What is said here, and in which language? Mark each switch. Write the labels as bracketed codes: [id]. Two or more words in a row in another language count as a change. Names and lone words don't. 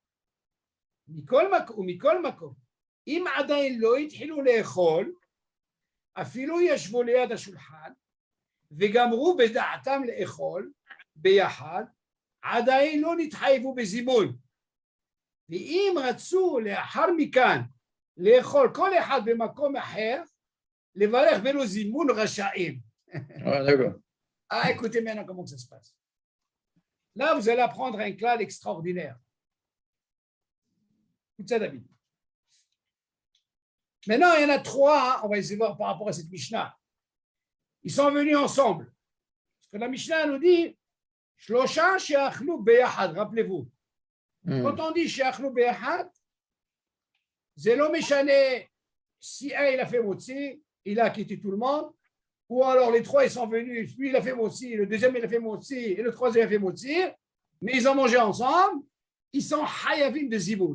[he] ומכל מקום אם עדיין לא התחילו לאכול אפילו ישבו ליד השולחן וגמרו בדעתם לאכול ביחד, עדיין לא נתחייבו בזימון. ואם רצו לאחר מכן לאכול כל אחד במקום אחר, לברך בלא זימון רשאים. [fr] Ah, écoutez maintenant comment ça se passe. Là, vous allez apprendre un clal extraordinaire. Écoute ça, David. Maintenant, il y en a trois, hein, on va essayer de voir par rapport à cette Mishnah. Ils sont venus ensemble. Parce que la Mishnah nous dit [he] שלשה שאכלו ביחד, [fr] rappelez-vous. Quand on dit [he] שאכלו ביחד, [fr] c'est [he] לא משנה [fr] si un il a fait motzi, il a quitté tout le monde, ou alors les trois ils sont venus, lui il a fait motzi, le deuxième il a fait motzi, et le troisième il a fait motzi, mais ils ont mangé ensemble, ils sont hayavim de zibou.